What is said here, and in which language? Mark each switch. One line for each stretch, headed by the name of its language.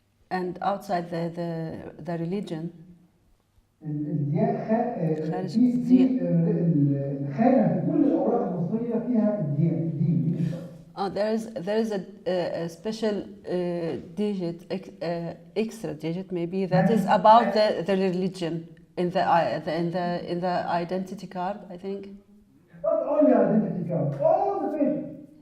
English: And outside the religion.
Arabic: الخانة في كل الأوراق المصرية فيها الدين.
English: There is a special digit, extra digit maybe, that is about the religion in the identity card, I think. Not only identity card, all the papers.